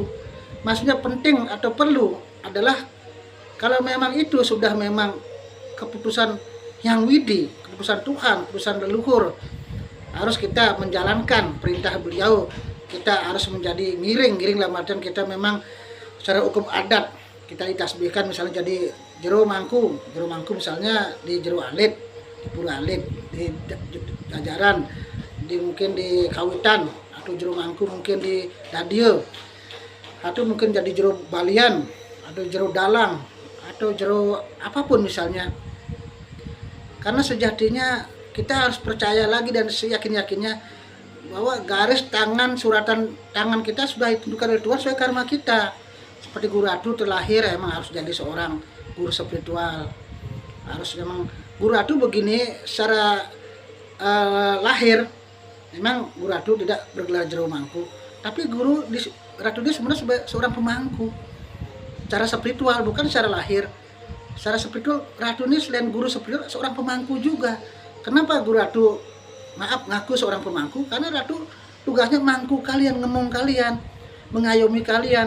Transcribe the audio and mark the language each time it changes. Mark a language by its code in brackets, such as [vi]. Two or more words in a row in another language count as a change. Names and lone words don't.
[id] Maksudnya penting atau perlu adalah kalau memang itu sudah memang keputusan yang widi, keputusan Tuhan, keputusan leluhur, harus kita menjalankan perintah beliau. Kita harus menjadi ngiring dalam artian kita memang secara hukum adat kita ditasbihkan, misalnya jadi jero mangku misalnya di jero alit, di pura alit, di jajaran, mungkin di kawitan, atau jero mangku mungkin di dadio, atau mungkin jadi jero balian, atau jero dalang, atau jero apapun misalnya. Karena sejatinya kita harus percaya lagi dan seyakin-yakinnya bahwa garis tangan, suratan tangan kita sudah ditentukan oleh Tuhan sesuai karma kita. Seperti Guru Ratu terlahir emang harus jadi seorang guru spiritual. Harus memang Guru Ratu begini secara lahir. Memang Guru Ratu tidak bergelar jero mangku, tapi Guru Ratu dia sebenarnya seorang pemangku. Secara spiritual, bukan secara lahir. Secara spiritual Ratu ini selain guru spiritual seorang pemangku juga. Kenapa Guru Ratu ngaku seorang pemangku? Karena Ratu tugasnya mangku kalian, ngemong kalian, mengayomi kalian.